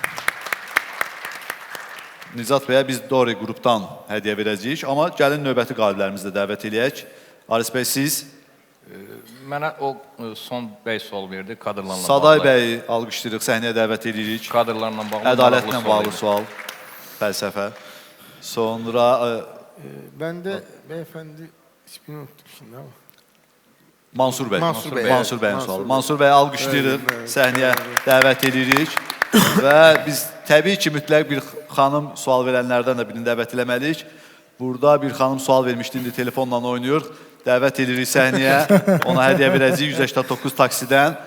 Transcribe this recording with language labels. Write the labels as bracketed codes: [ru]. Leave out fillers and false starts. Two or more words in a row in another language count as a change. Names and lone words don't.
[az] Nicat bəyə biz Dori qrupdan hədiyyə verəcəyik, amma gəlin növbəti qaliblərimizi də dəvət edək. Aris bəy, siz? Mənə o son bəy sual verdi, kadrlarla bağlı. Saday bəyi alqışlayırıq, səhnəyə dəvət edirik. Kadrlarla bağlı. Ədalətlə bağlı sual, fəlsəfə. Sonra... [tr] Ben de beyefendi ismini unuttum şimdi ama. [az] Mansur bəy. Mansur bəyin sualı. Mansur bəyi alqışlayırıq, səhnəyə dəvət edirik. Və biz təbii ki, mütləq bir xanım sual verənlərdən də birini dəvət eləməliyik. Burada bir xanım sual vermişdi, indi telefonla oynayır. Dəvət edirik səhnəyə, ona hədiyyə verəcəyik 189 taksidən.